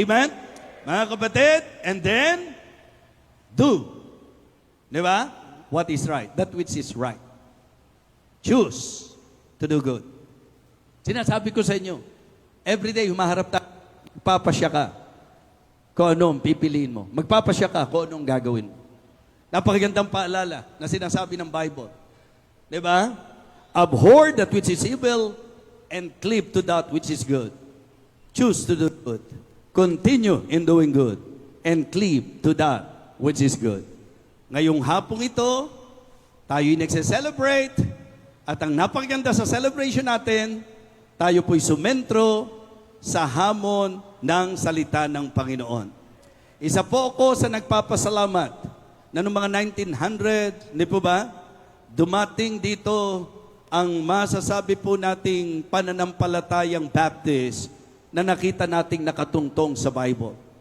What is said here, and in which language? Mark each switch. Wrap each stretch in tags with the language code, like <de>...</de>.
<en>Amen?</en> <tl>Mga kapatid,</tl> <en>and then, do. Di ba? What is right? That which is right. Choose to do good.</en> <tl>Sinasabi ko sa inyo, everyday humaharap tayo, magpapasya ka kung anong pipiliin mo. Magpapasya ka kung anong gagawin mo. Napakagandang paalala na sinasabi ng Bible. Diba?</tl> <en>Abhor that which is evil and cleave to that which is good. Choose to do good. Continue in doing good and cleave to that which is good.</en> <tl>Ngayong hapong ito, tayo'y nagse-celebrate at ang napakaganda sa celebration natin, tayo po'y sumentro sa hamon ng salita ng Panginoon. Isa po ako sa nagpapasalamat na noong mga 1900, hindi po ba, dumating dito ang masasabi po nating pananampalatayang Baptist na nakita nating nakatungtong sa Bible.</tl>